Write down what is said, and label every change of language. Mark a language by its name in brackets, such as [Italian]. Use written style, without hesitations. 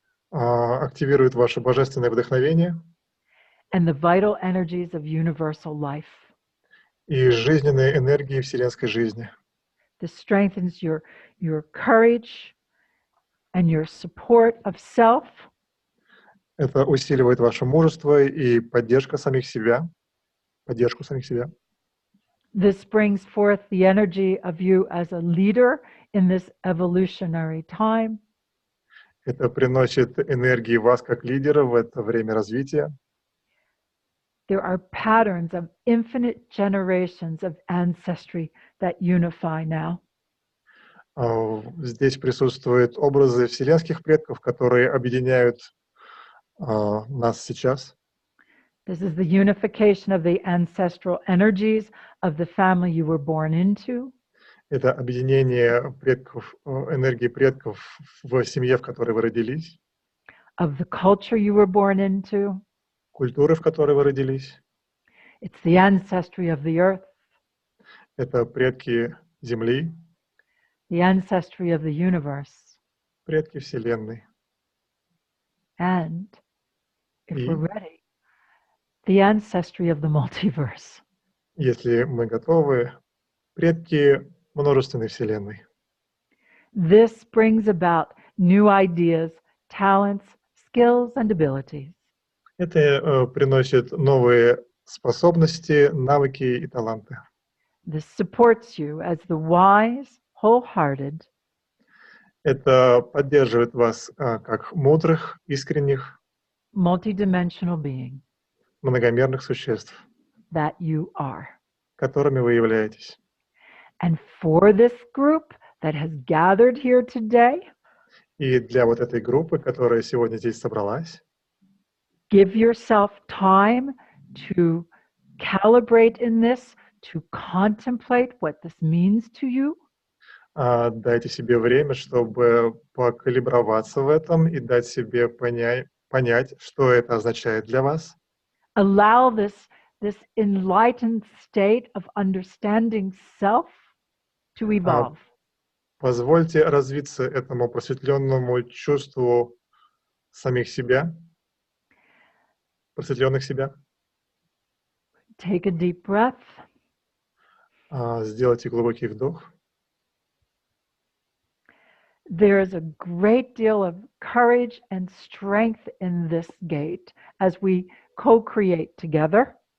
[Russian] активирует ваше божественное вдохновение [English] and the vital energies of universal life. [Russian] и жизненные энергии вселенской жизни. [English] This strengthens your courage and your support of self. [Russian] Это усиливает ваше мужество и поддержку самих себя. [English] This brings forth the energy of you as a leader in this evolutionary time. [Russian] Это приносит энергии вас как лидера в это время развития. [English] There are patterns of infinite generations of ancestry that unify now. [Russian] Здесь присутствуют образы вселенских предков, которые объединяют нас сейчас. [English] This is the unification of the ancestral energies of the family you were born into. [Russian] Это объединение предков, энергии предков в семье, в которой вы родились. [English] Of the culture you were born into. [Russian] Культуры, в которой вы родились. [English] It's the ancestry of the earth. [Russian] Это предки Земли. [English] The ancestry of the universe. [Russian] Предки Вселенной. [English] And, if we're ready, the ancestry of the multiverse. [Russian] Если мы готовы, предки множественной Вселенной. [English] This brings about new ideas, talents, skills, and abilities. [Russian] Это приносит новые способности, навыки и таланты. [English] This supports you as the wise, wholehearted. [Russian] Это поддерживает вас как мудрых, искренних, [English] multidimensional being [Russian] многомерных существ, [English] that you are. [Russian] которыми вы являетесь. [English] And for this group that has gathered here today, [Russian] И для вот этой группы, которая сегодня здесь собралась, [English] give yourself time to calibrate in this, to contemplate what this means to you. [Russian] Дайте себе время, чтобы покалиброваться в этом и дать себе понять, что это означает для вас. [English] Allow this enlightened state of understanding self to evolve. [Russian] Позвольте развиться этому просветленному чувству самих себя, просветленных себя. [English] Take a deep breath. [Russian] Сделайте глубокий вдох. [English] There is a great deal of courage and strength in this gate as we co-create together.